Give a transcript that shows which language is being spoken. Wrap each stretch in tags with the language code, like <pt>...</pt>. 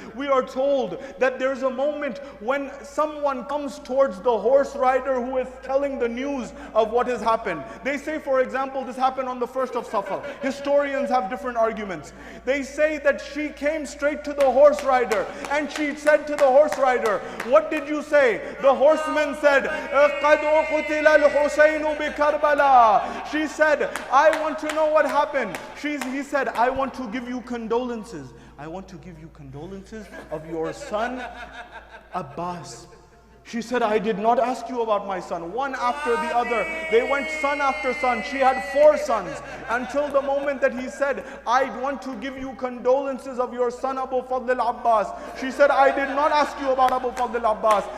<en>We are told that there's a moment when someone comes towards the horse rider who is telling the news of what has happened. They say, for example, this happened on the 1st of Safar. Historians have different arguments. They say that she came straight to the horse rider and she said to the horse rider, what did you say? The horseman said,</en> <ar>قَدْ أُقْتِلَ الْحُسَيْنُ بِكَرْبَلَا.</ar> <en>She said, I want to know what happened. He said, I want to give you condolences. I want to give you condolences of your son Abbas. She said, I did not ask you about my son. One after the other. They went son after son. She had 4 sons. Until the moment that he said, I want to give you condolences of your son Abu Fadl al-Abbas. She said, I did not ask you about Abu Fadl al-Abbas.</en>